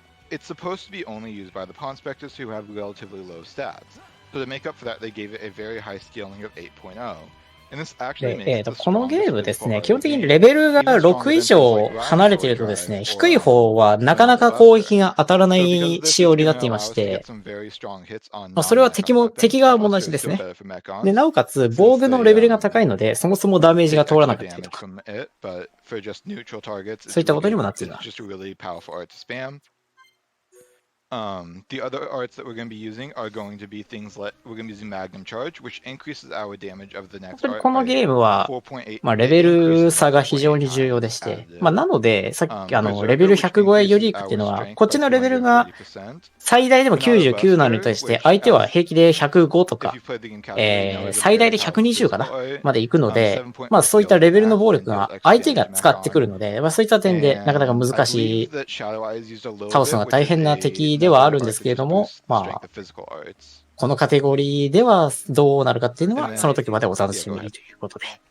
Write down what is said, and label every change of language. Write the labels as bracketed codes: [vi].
[en] It's supposed to be only used by the Pawn Spectres who have relatively low stats. So to make up for that, they gave it a very high scaling of 8.0. [ja] で、このゲームですね、基本的にレベルが6以上離れているとですね、低い方はなかなか攻撃が当たらない仕様になっていまして、それは敵側も同じですね。で、なおかつ防具のレベルが高いので、そもそもダメージが通らなかったりとか、そういったことにもなっています。 [en] The other arts that we're going to be using are going to be things like we're going to be using Magnum Charge, which increases our damage of the next art. [ja] このゲームは、レベル差が非常に重要でして、なので、さっきレベル100超えユニークっていうのは、こっちのレベルが最大でも99なのに対して、相手は平気で105とか、最大で120かなまで行くので、そういったレベルの暴力が相手が使ってくるので、そういった点でなかなか難しい、倒すのが大変な敵ではあるんですけれども、このカテゴリーではどうなるかっていうのは、その時までお楽しみにということで。